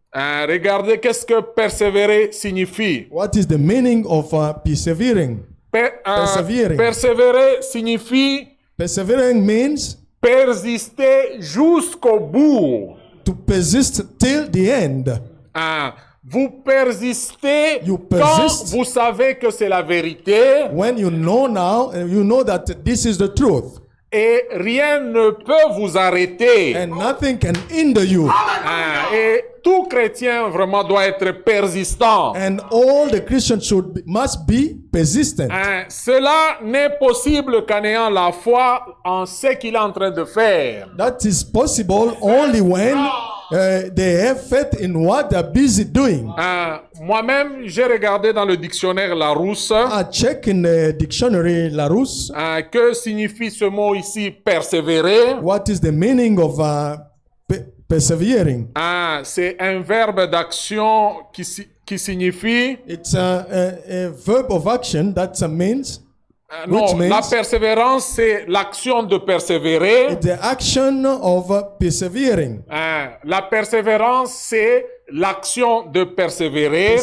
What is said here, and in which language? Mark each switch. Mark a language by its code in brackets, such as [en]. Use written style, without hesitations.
[fr] regarder qu'est-ce que persévérer signifie. [en] What is the meaning of persevering? Persevering. [fr] Persévérer signifie [en] Persevering means [fr] persister jusqu'au bout. [en] to persist till the end. [fr] Hein, vous persistez [en] You [fr] quand [en] persist. [fr] vous savez que c'est la vérité [en] When you know now, and you know that this is the truth, [fr] et rien ne peut vous arrêter. [en] and nothing can hinder you. [fr] Hein, et tout chrétien vraiment doit être persistant. [en] And all the Christians must be persistent. [fr] Hein, cela n'est possible qu'en ayant la foi en ce qu'il est en train de faire. [en] That is possible only when they have faith in what they're busy doing. [fr] Hein, moi-même, j'ai regardé dans le dictionnaire Larousse [en] I check in the dictionary Larousse [fr] hein, que signifie ce mot ici persévérer. [en] what is the meaning of persevering. [fr] Hein, c'est un verbe d'action qui signifie [en] It's a verb of action that means [fr] non, [en] Which means- [fr] la persévérance, c'est l'action de persévérer. [en] it's the action of persevering. [fr] Hein, la persévérance, c'est l'action de persévérer.